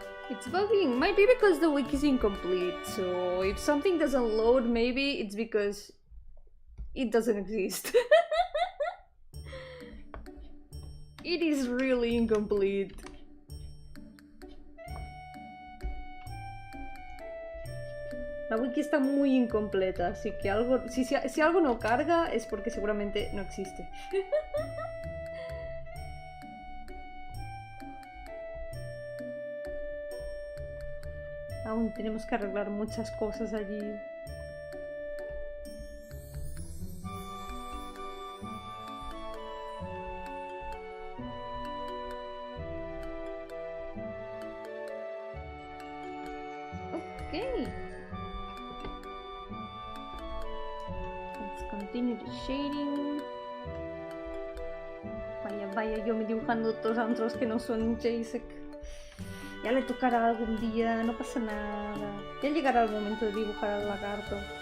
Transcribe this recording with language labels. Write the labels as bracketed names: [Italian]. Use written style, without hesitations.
[English] It's bugging. Might be because the wiki is incomplete, so if something doesn't load, maybe it's because it doesn't exist. It is really incomplete. [Spanish] La wiki está muy incompleta, así que algo, si algo no carga es porque seguramente no existe. Aún tenemos que arreglar muchas cosas allí. [English] Okay. Let's continue the shading. [Spanish] Vaya, yo me dibujando otros antros que no son Jasek. Ya le tocará algún día, no pasa nada. Ya llegará el momento de dibujar al lagarto.